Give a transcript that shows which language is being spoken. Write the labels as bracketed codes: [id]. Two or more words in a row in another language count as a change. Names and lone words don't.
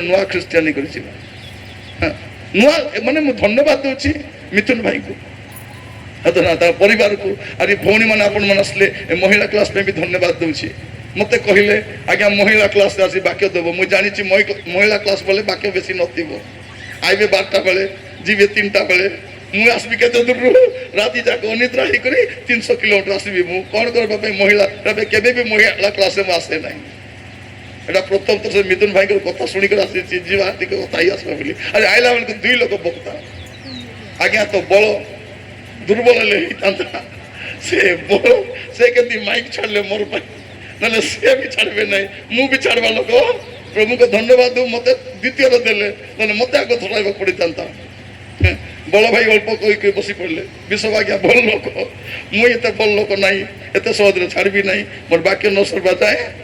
[or] ନୂଆ ଖ୍ରୀଷ୍ଟିଆନି କରିଯିବା ନୂଆ ମାନେ ମୁଁ ଧନ୍ୟବାଦ ଦେଉଛି ମିଥୁନ ଭାଇଙ୍କୁ ତା ପରିବାରକୁ ଆଜି ଭଉଣୀମାନେ ଆପଣମାନେ ଆସିଲେ ଏ ମହିଳା କ୍ଲାସ୍ ପାଇଁ ବି ଧନ୍ୟବାଦ ଦେଉଛି ମତେ କହିଲେ ଆଜ୍ଞା ମହିଳା କ୍ଲାସ୍ରେ ଆସି ବାକ୍ୟ ଦେବ ମୁଁ ଜାଣିଛି ମହିଳା କ୍ଲାସ୍ ବେଳେ ବାକ୍ୟ ବେଶୀ ନଥିବ ଆଇବେ 12ଟା ବେଳେ ଯିବେ 3ଟା ବେଳେ ମୁଁ ଆସିବି କେତେ ଦୂରରୁ ରାତି ଯାକ ଅନିଦ୍ରା ହେଇକରି 300 କିଲୋମିଟର ଆସିବି ମୁଁ କ'ଣ କରିବା ପାଇଁ ମହିଳା କେବେ ବି ମହିଳା କ୍ଲାସ୍ରେ ମୁଁ ଆସେ ନାହିଁ ଏଟା ପ୍ରଥମ ତ ସେ ମିଥୁନ ଭାଇକୁ କଥା ଶୁଣିକି ଆସିଛି ଯିବା ଟିକେ କଥା ହେଇ ଆସିବା ବୋଲି ଆରେ ଆଇଲା ବେଳକୁ 2 ଲୋକ ବକ୍ତା ଆଜ୍ଞା ତ ବଳ ଦୁର୍ବଳ ହେଲେ ହେଇଥାନ୍ତା ସେ ବଳ ସେ କେମିତି ମାଇକ୍ ଛାଡ଼ିଲେ ମୋର ପାଇଁ ନହେଲେ ସେ ବି ଛାଡ଼ିବେ ନାହିଁ ମୁଁ ବି ଛାଡ଼ିବା ଲୋକ ପ୍ରଭୁଙ୍କୁ ଧନ୍ୟବାଦ ଦେଉ ମତେ ଦ୍ୱିତୀୟର ଦେଲେ ନହେଲେ ମତେ ଆଗ ଧରାଇବାକୁ ପଡ଼ିଥାନ୍ତା ବଳ ଭାଇ ଅଳ୍ପ କହିକି ବସି ପଡ଼ିଲେ ବିଶ୍ୱ ଆଜ୍ଞା ଭଲ ଲୋକ ମୁଁ ଏତେ ଭଲ ଲୋକ ନାହିଁ ଏତେ ସହଜରେ ଛାଡ଼ିବି ନାହିଁ ମୋର ବାକ୍ୟ ନ ସରିବା ଯାଏ